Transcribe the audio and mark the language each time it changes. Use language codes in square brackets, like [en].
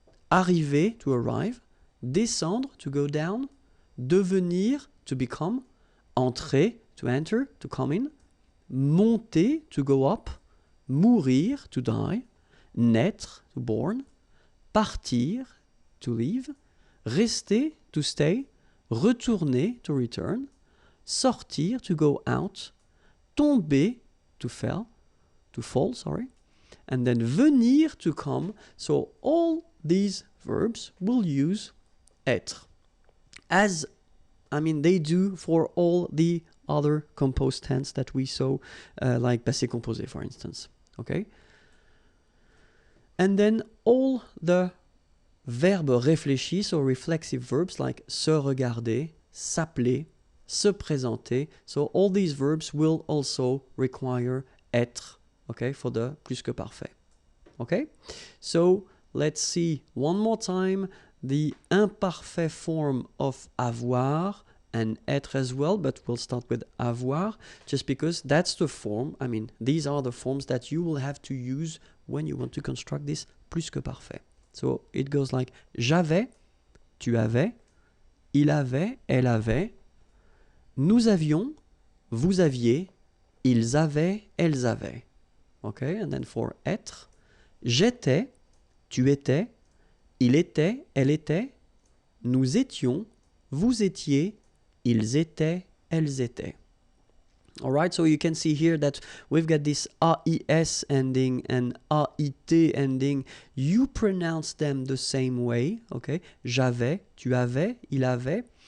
[en] arriver, to arrive, descendre, to go down, devenir, to become, entrer, to enter, to come in, monter, to go up, mourir, to die, naître, to born, partir, to leave, rester, to stay, retourner, to return, sortir, to go out, tomber, to fall, and then venir, to come. So all these verbs will use être, as they do for all the other composed tense that we saw, like passé composé, for instance. Okay? And then all the verbes réfléchis, so reflexive verbs like [fr] se regarder, s'appeler, se présenter. [en] So all these verbs will also require être, okay, for the plus que parfait. Okay? So let's see one more time the imparfait form of avoir and être as well, but we'll start with avoir just because that's the form. These are the forms that you will have to use when you want to construct this plus que parfait. So it goes like [fr] j'avais, tu avais, il avait, elle avait, nous avions, vous aviez, ils avaient, elles avaient. [en] Okay, and then for [fr] être, j'étais, tu étais, il était, elle était, nous étions, vous étiez, ils étaient, elles étaient. [en] All right, so you can see here that we've got this AIS ending and AIT ending. You pronounce them the same way, okay? [fr] J'avais, tu avais, il avait.